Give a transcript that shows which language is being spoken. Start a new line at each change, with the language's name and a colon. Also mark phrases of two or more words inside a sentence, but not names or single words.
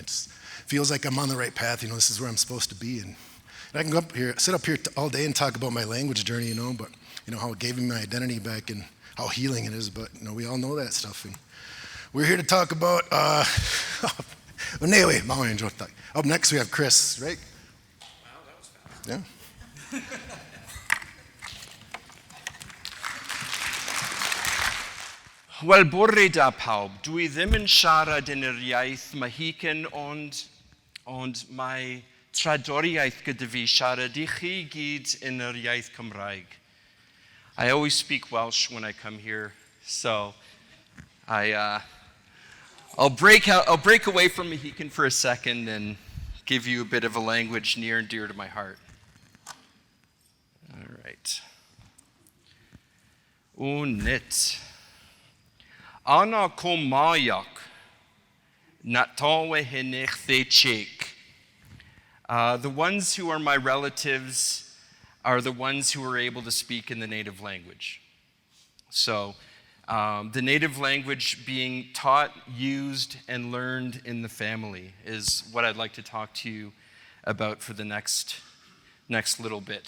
English: It feels like I'm on the right path. This is where I'm supposed to be, and I can sit up here all day and talk about my language journey, but how it gave me my identity back and how healing it is. But we all know that stuff, and we're here to talk about. Anyway, up next we have Chris, right? Wow, that was fast. Yeah.
Welsh: Wel, bore da pawb. Dwi ddim yn siarad yn yr iaith Mohican, ond mae tradoriaeth gyda fi siarad I chi gyd yn yr iaith Cymraeg.
English: I always speak Welsh when I come here, so I'll break away from Mohican for a second and give you a bit of a language near and dear to my heart. All right. Unit.
Mahican: Ana komayak natawe henech chek.
English: The ones who are my relatives are the ones who are able to speak in the native language. So the native language being taught, used, and learned in the family is what I'd like to talk to you about for the next little bit.